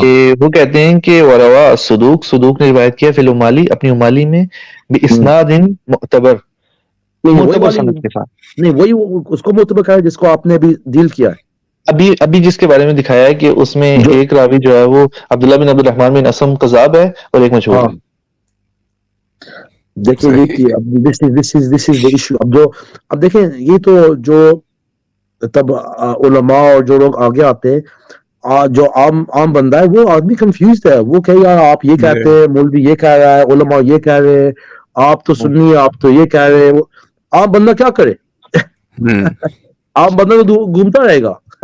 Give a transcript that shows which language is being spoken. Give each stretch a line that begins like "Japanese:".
Urdu: کہ وہ کہتے ہیں کہ وروا صدوق نے روایت کیا فی الامالی اپنی امالی میں باسناد معتبر، وہی معتبر والی سند کے ساتھ. نہیں، وہی اس کو متبق ہے جس کو آپ نے ابھی ڈیل کیا ہے. ابھی جس کے بارے میں دکھایا ہے کہ اس میں جو ایک راوی جو ہے وہ عبداللہ بن عبد الرحمن بن اسم قذاب ہے اور ایک مجہول ہاں ہے. دیکھیں یہ تھی
English: this is the issue.
Urdu: اب دیکھیں یہ تو جو تب علماء اور جو لوگ آگے آتے ہیں، جو عام بندہ ہے وہ آدمی کنفیوزڈ ہے، وہ کہ یار آپ یہ کہتے ہیں، مولوی یہ کہہ رہا ہے، علماء یہ کہہ رہے ہیں، آپ تو سنی، آپ تو یہ کہہ رہے ہیں. عام بندہ کیا کرے؟ عام بندہ تو گھومتا رہے گا.